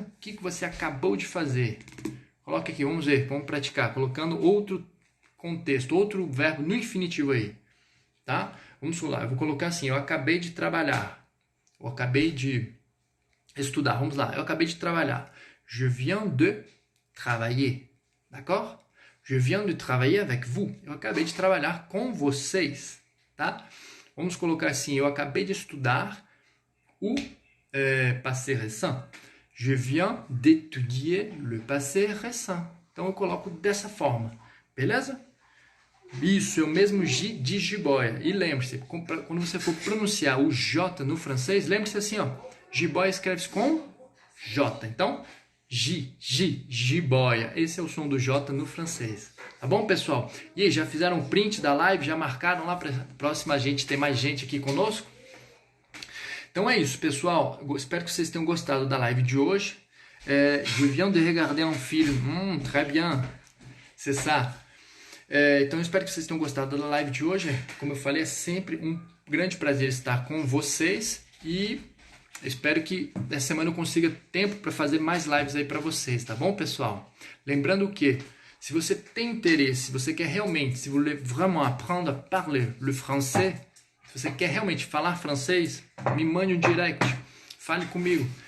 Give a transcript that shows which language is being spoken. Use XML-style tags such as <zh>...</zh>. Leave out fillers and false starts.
<pt>O que você acabou de fazer? Coloca aqui, vamos ver, vamos praticar, colocando outro contexto, outro verbo no infinitivo aí, tá? Vamos lá, eu vou colocar assim, eu acabei de trabalhar, eu acabei de estudar, vamos lá, eu acabei de trabalhar.</pt> <fr>Je viens de travailler, d'accord? Je viens de travailler avec vous.</fr> <pt>Eu acabei de trabalhar com vocês, tá? Vamos colocar assim, eu acabei de estudar o passé récent.</pt> <fr>Je viens d'étudier le passé récent.</fr> <pt>Então eu coloco dessa forma, beleza? Isso, é o mesmo J de jiboia. E lembre-se, quando você for pronunciar o J no francês, lembre-se assim, ó, jiboia escreve-se com J. Então, jiboia. Esse é o som do J no francês. Tá bom, pessoal? E aí, já fizeram um print da live? Já marcaram lá para a próxima gente ter mais gente aqui conosco? Então é isso, pessoal. Eu espero que vocês tenham gostado da live de hoje.</pt> <fr>Je viens de regarder un film. Très bien. C'est ça.</fr> <pt>Então eu espero que vocês tenham gostado da live de hoje. Como eu falei, é sempre um grande prazer estar com vocês. E espero que essa semana eu consiga tempo para fazer mais lives aí para vocês, tá bom, pessoal? Lembrando que, se você tem interesse, se você quer realmente, se</pt> <fr>vous voulez vraiment apprendre à parler le français,</fr> <pt>se você quer realmente falar francês, me mande um direct, fale comigo.</pt>